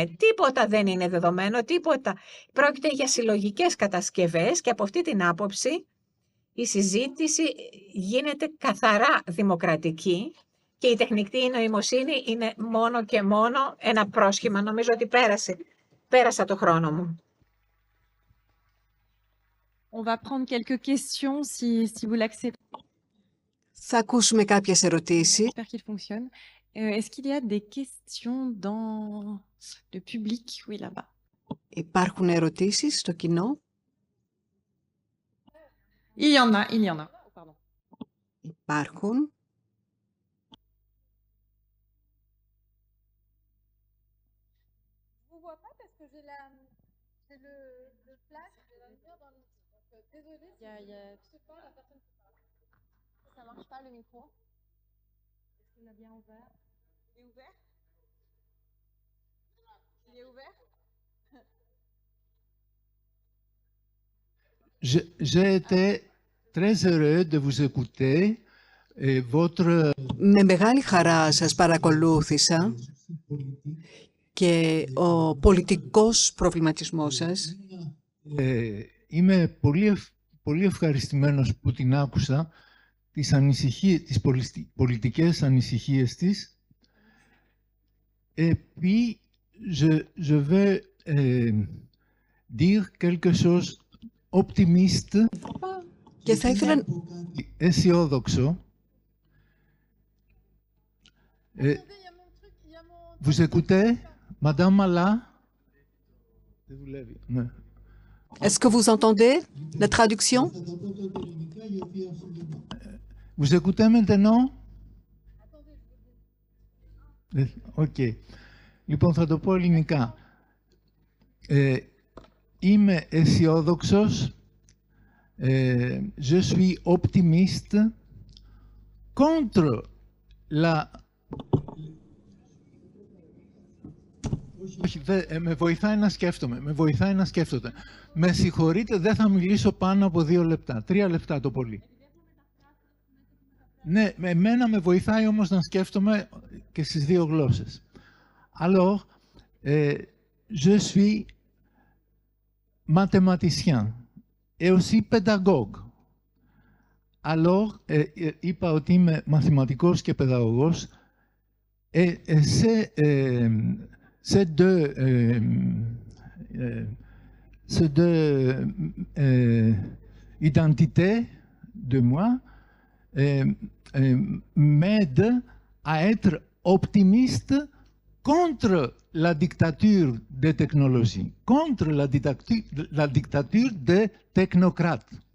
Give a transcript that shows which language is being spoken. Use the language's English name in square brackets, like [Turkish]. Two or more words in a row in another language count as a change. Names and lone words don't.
[Greek] Τίποτα δεν είναι δεδομένο, τίποτα. Πρόκειται για συλλογικές κατασκευές και από αυτή την άποψη η συζήτηση γίνεται καθαρά δημοκρατική και η τεχνητή νοημοσύνη είναι μόνο και μόνο ένα πρόσχημα. Νομίζω ότι πέρασα το χρόνο μου. [French] On va prendre quelques questions si vous l'acceptez. [Greek] Θα ακούσουμε κάποιες ερωτήσεις. [French] J'espère qu'il fonctionne. Est-ce qu'il y a des questions dans le public? Oui, là-bas. [Greek] Υπάρχουν ερωτήσεις στο κοινό? [French] Il y en a, il y en a. Pardon. [Greek] Υπάρχουν. [French] Ça marche pas le micro? Est-ce qu'il a bien ouvert? Il est ouvert? Il est ouvert? J'ai été très heureux de vous écouter et votre... [Greek] Με μεγάλη χαρά σας παρακολούθησα και ο πολιτικός προβληματισμός σας. Είμαι πολύ ευχαριστημένος που την άκουσα, τις πολιτικές ανησυχίες της. [French] Et puis, je vais dire quelque chose optimiste, [Greek] και θα ήθελα... αισιόδοξο. [French] Vous écoutez, Madame Mala? Est-ce que vous entendez la traduction? Vous écoutez maintenant? Ok. [Greek] Λοιπόν, θα το πω ελληνικά. Είμαι αισιόδοξος. [French] Je suis optimiste contre la... [Greek] Όχι, με βοηθάει να σκέφτομαι. Με συγχωρείτε, δεν θα μιλήσω πάνω από 2 λεπτά. 3 λεπτά το πολύ. Ναι, εμένα με βοηθάει όμως να σκέφτομαι και στις 2 γλώσσες. [French] Alors, je suis mathématicien et aussi pédagogue. Alors, [Greek] είπα ότι είμαι μαθηματικός και παιδαγωγός. [French] Ces deux identités de moi m'aident à être optimiste contre la dictature des technologies, contre la dictature des technocrates.